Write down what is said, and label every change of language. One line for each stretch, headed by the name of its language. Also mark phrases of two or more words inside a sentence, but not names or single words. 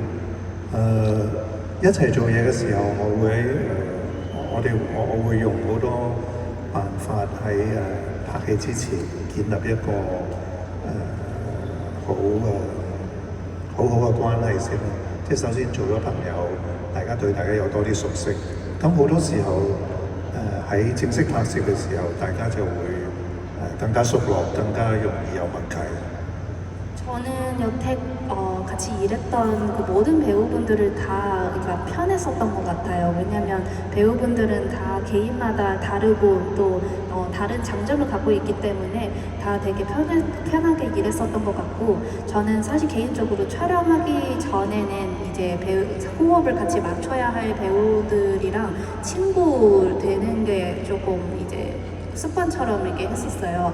Cantonese: 一齊做嘢嘅時候，我會用好多辦法喺拍戲之前建立一個好好嘅關係先。即係首先做咗朋友。大家對大家有多啲熟悉，咁好多時候喺正式拍攝嘅時候，大家就會更加熟絡，更加容易有默契。
Korean: 저는 여태 같이 일했던 그 모든 배우분들을 다 그러니까 편했었던 것 같아요. 왜냐하면 배우분들은 다 개인마다 다르고 또 다른 장점을 갖고 있기 때문에 다 되게 편하게 일했었던 것 같고 저는 사실 개인적으로 촬영하기 전에는 이제 호흡을 같이 맞춰야 할 배우들이랑 친구 되는 게 조금 이제 습관처럼 이렇게 했었어요.